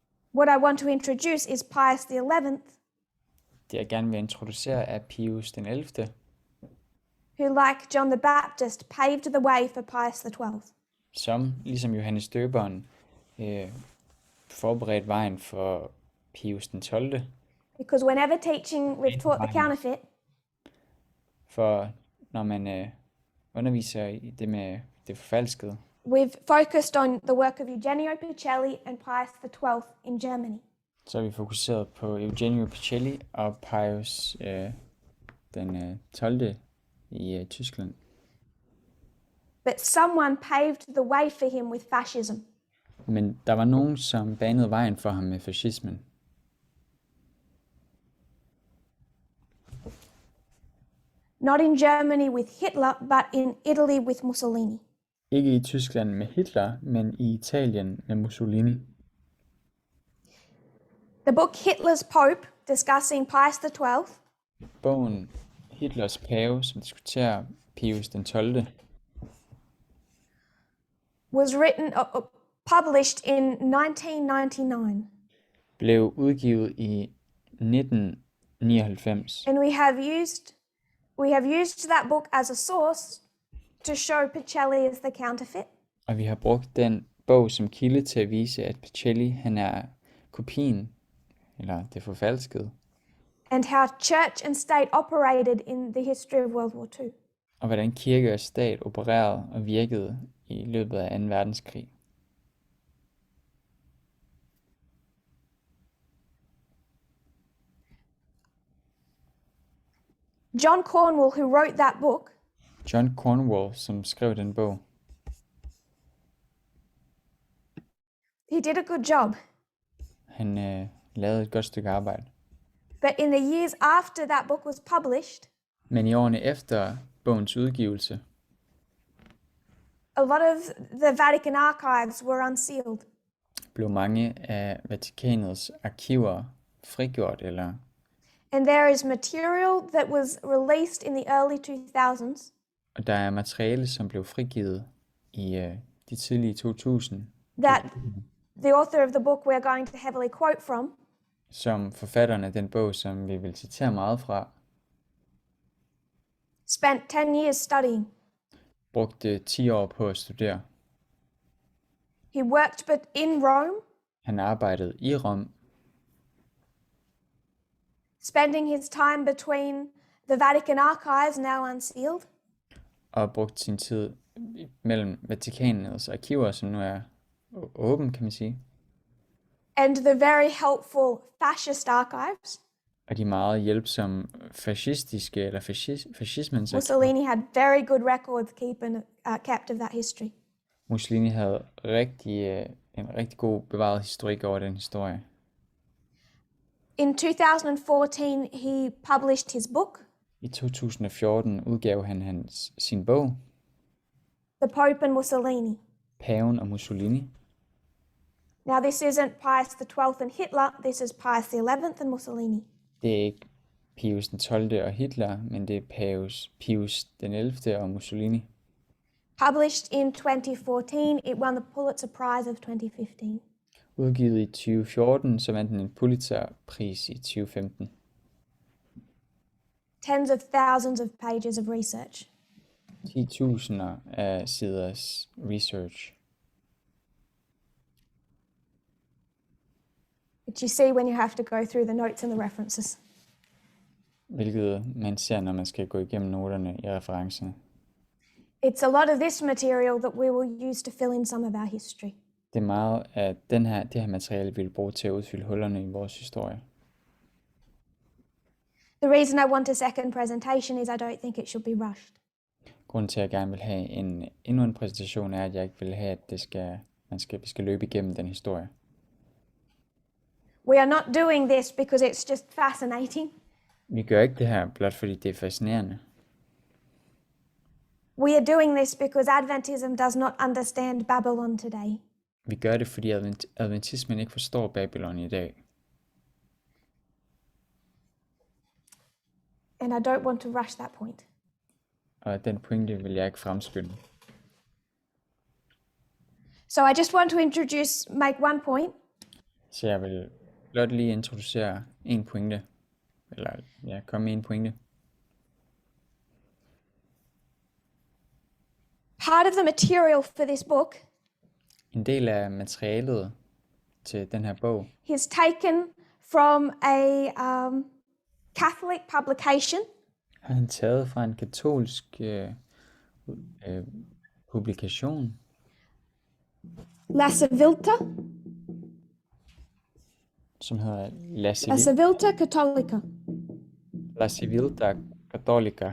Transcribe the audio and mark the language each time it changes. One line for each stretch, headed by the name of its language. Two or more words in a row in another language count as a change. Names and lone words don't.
English: What I want to introduce is Pius the 11th,
Danish: Det jeg gerne vil introducere er Pius den 11.,
English: who, like John the Baptist, paved the way for Pius the 12th.
Danish: som, ligesom Johannes Døberen, forberedte vejen for Pius den 12.,
English: Because whenever teaching, we've taught the counterfeit,
Danish: for når man underviser i det med det forfalskede,
English: we've focused on the work of Eugenio Pacelli and Pius the 12th in Germany.
Danish: så er vi fokuseret på Eugenio Pacelli og Pius den 12. i Tyskland.
English: But someone paved the way for him with fascism.
Danish: Men der var nogen, som banede vejen for ham med fascismen.
English: Not in Germany with Hitler, but in Italy with Mussolini.
Danish: Ikke i Tyskland med Hitler, men i Italien med Mussolini.
English: The book Hitler's Pope, discussing Pius the 12th,
Danish: Bogen Hitlers pave, som diskuterer Pius den 12.,
English: was written, published in 1999.
Danish: blev udgivet i 1999.
English: And we have used that book as a source to show Pacelli as the counterfeit.
Danish: Og vi har brugt den bog som kilde til at vise, at Pacelli han er kopien, eller det forfalskede,
English: And how church and state operated in the history of World War II.
Danish: og hvordan kirke og stat opererede og virkede i løbet af 2. verdenskrig.
English: John Cornwell, who wrote that book,
Danish: John Cornwell, som skrev den bog,
English: he did a good job.
Danish: han lavede et godt stykke arbejde.
English: But in the years after that book was published,
Danish: Men i årene efter bogens udgivelse,
English: a lot of the Vatican archives were unsealed.
Danish: blev mange af Vatikanets arkiver frigjort,
English: And there is material that was released in the early 2000s
Danish: og der er materiale, som blev frigivet i de tidlige 2000,
English: that the author of the book we're going to heavily quote from
Danish: som forfatteren af den bog, som vi vil citere meget fra,
English: spent 10 years studying.
Danish: brugte 10 år på at studere.
English: He worked but in Rome,
Danish: Han arbejdede i Rom,
English: spending his time between the Vatican archives, now unsealed,
Danish: og brugte sin tid mellem Vatikanets arkiver, som nu er åben, kan man sige,
English: and the very helpful fascist archives.
Danish: og de meget hjælpsomme fascistiske eller fascismens arkiver.
English: Mussolini had very good records kept of that history.
Danish: Mussolini havde en rigtig god bevaret historik over den historie.
English: In 2014, he published his book,
Danish: I 2014 udgav han sin bog,
English: The Pope and Mussolini.
Danish: Paven og Mussolini.
English: Now, this isn't Pius the 12th and Hitler, this is Pius the 11th and Mussolini.
Danish: Det er ikke Pius den 12. og Hitler, men det er Pius den 11. og Mussolini.
English: Published in 2014, it won the Pulitzer Prize of 2015.
Danish: Udgivet i 2014, så vandt den en Pulitzerpris i 2015.
English: Tens of thousands of pages of research.
Danish: 10.000 af siders research.
English: Which you see when you have to go through the notes and the references.
Danish: Hvilket man ser, når man skal gå igennem noterne i referencerne.
English: It's a lot of this material that we will use to fill in some of our history.
Danish: Det er meget af det her materiale, vi vil bruge til at udfylde hullerne i vores historie.
English: The reason I want a second presentation is I don't think it should be rushed.
Danish: Grunden til, at jeg gerne vil have endnu en præsentation, er, at jeg ikke vil have, at vi skal løbe igennem den historie.
English: We are not doing this because it's just fascinating.
Danish: Vi gør ikke det her, blot fordi det er fascinerende.
English: We are doing this because Adventism does not understand Babylon today.
Danish: Vi gør det, fordi adventismen ikke forstår Babylon i dag.
English: And I don't want to rush that point.
Danish: Og den pointe vil jeg ikke fremskynde.
English: So I just want to make one point.
Danish: Så jeg vil blot lige introducere en pointe, eller ja, komme med en pointe.
English: Part of the material for this book
Danish: En del af materialet til den her bog
English: is taken from a Catholic publication
Danish: har han taget fra en katolsk publikation,
English: La Civiltà
Danish: som hedder La Civiltà Cattolica. La Civiltà Cattolica.